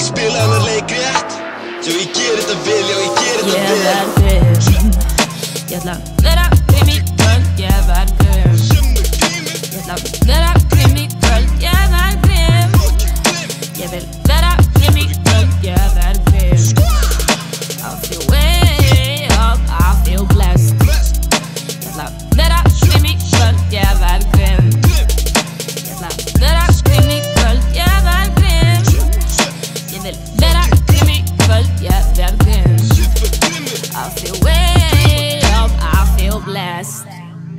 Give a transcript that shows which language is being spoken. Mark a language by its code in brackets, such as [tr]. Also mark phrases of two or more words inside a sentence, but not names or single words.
[is] Spila hennar leik rétt, já ég ger þetta vel, já ég ger þetta vel. Ég verð grimm, ég ætla að vera grimm í kvöld. Ég verð grimm, ég ætla að vera grimm í kvöld. Ég verð grimm, ég vil vera grimm í kvöld. Ég verð grimm, [en] I feel way up, I feel blessed. [is] Ég ætla að vera grimm í kvöld. Ég verð grimm, ég ætla að vera grimm í kvöld. Ég verð grimm, ég vil vera grimm í kvöld. Ég verð grimm, [en] I feel way up, I feel blessed.